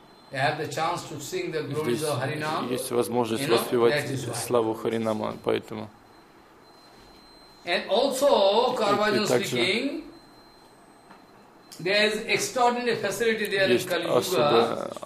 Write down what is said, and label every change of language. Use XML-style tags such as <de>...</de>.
<en>They have the chance to sing the glories of Харинама.</en> <ru>Есть возможность воспевать славу Харинама, поэтому.</ru> <en>And also, Karvajan speaking, there is extraordinary facility there in Kali Yuga.</en>